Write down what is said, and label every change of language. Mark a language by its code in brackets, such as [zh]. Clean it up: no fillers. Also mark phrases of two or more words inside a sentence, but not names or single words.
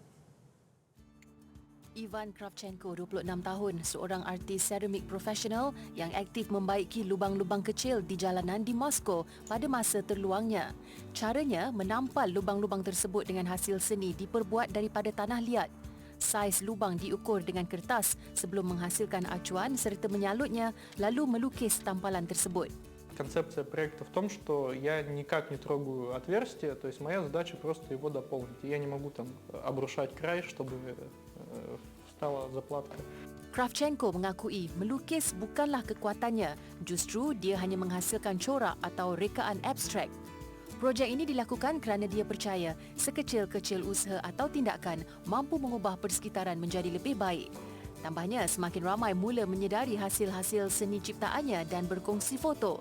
[ms] Ivan Kravchenko, 26 tahun, seorang artis seramik profesional yang aktif membaiki lubang-lubang kecil di jalanan di Moskow pada masa terluangnya. Caranya menampal lubang-lubang tersebut dengan hasil seni diperbuat daripada tanah liat. Saiz lubang diukur dengan kertas sebelum menghasilkan acuan serta menyalutnya lalu melukis tampalan tersebut. [ru] Концепция проекта в том, что я никак не трогаю отверстие, то есть моя задача просто его дополнить. Я не могу там обрушать край, чтобы стала заплатка. [ms] Kravchenko mengakui melukis bukanlah kekuatannya, justru dia hanya menghasilkan corak atau rekaan abstrak. Projek ini dilakukan kerana dia percaya sekecil-kecil usaha atau tindakan mampu mengubah persekitaran menjadi lebih baik. Tambahnya, semakin ramai mula menyedari hasil-hasil seni ciptaannya dan berkongsi foto.